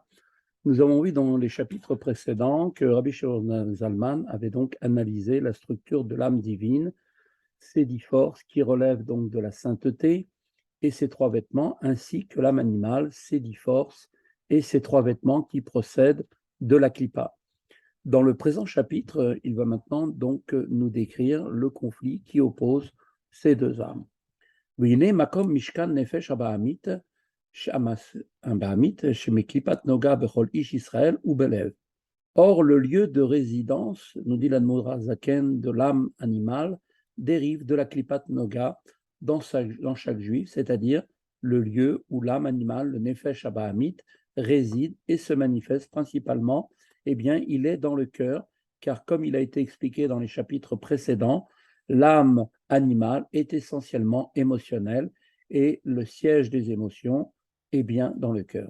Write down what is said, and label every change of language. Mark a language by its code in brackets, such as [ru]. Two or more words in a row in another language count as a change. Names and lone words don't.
[fr] Nous avons vu dans les chapitres précédents que Rabbi Shimon Zalman avait donc analysé la structure de l'âme divine, ses 10 forces qui relèvent donc de la sainteté et ses 3 vêtements, ainsi que l'âme animale, ses 10 forces et ses 3 vêtements qui procèdent de la klippa. Dans le présent chapitre, il va maintenant donc nous décrire le conflit qui oppose ces deux âmes. [he] והנה מקום משכן נפש הבעמית, שמקליפת נוגה בכל איש ישראל ובלב. [fr] Or, le lieu de résidence, nous dit l' [he] אדמו״ר הזקן, [fr] de l'âme animale, dérive de la [he] קליפת נוגה [fr] dans chaque juif, c'est-à-dire le lieu où l'âme animale, le [he] נפש הבהמית, [fr] réside et se manifeste principalement, eh bien, il est dans le cœur, car comme il a été expliqué dans les chapitres précédents, l'âme animale est essentiellement émotionnelle et le siège des émotions est bien dans le cœur.